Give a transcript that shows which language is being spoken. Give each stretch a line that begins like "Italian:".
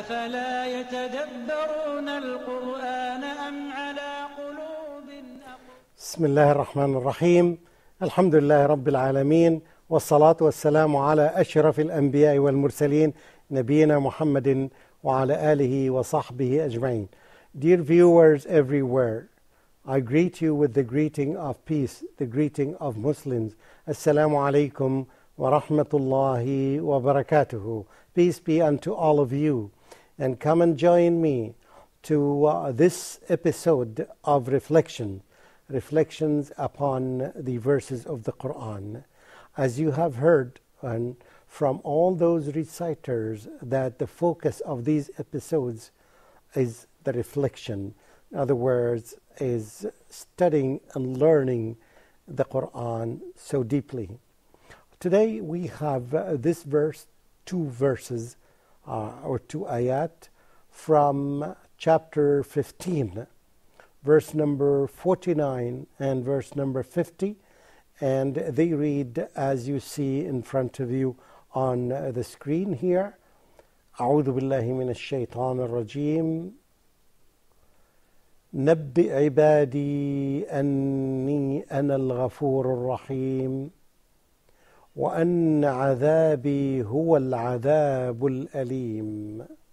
Arabic: أفلا يتدبرون القرآن أم على قلوب بسم الله الرحمن الرحيم. الحمد لله رب العالمين، والصلاة والسلام على أشرف الأنبياء والمرسلين نبينا محمد وعلى آله وصحبه أجمعين.
English: Dear viewers everywhere, I greet you with the greeting of peace, the greeting of Muslims.
Arabic: Assalamu alaikum wa rahmatullahi wa barakatuhu.
English: Peace be unto all of you. And come and join me to this episode of reflections upon the verses of the Quran. As you have heard from all those reciters, that the focus of these episodes is the reflection. In other words, is studying and learning the Quran so deeply. Today we have this verse, two verses or two ayat from chapter 15, verse number 49 and verse number 50, and they read as you see in front of you on the screen here.
Arabic: أعوذ بالله من الشيطان الرجيم. نبئ عبادي أني أنا الغفور الرحيم وأن عذابي هو العذاب الأليم.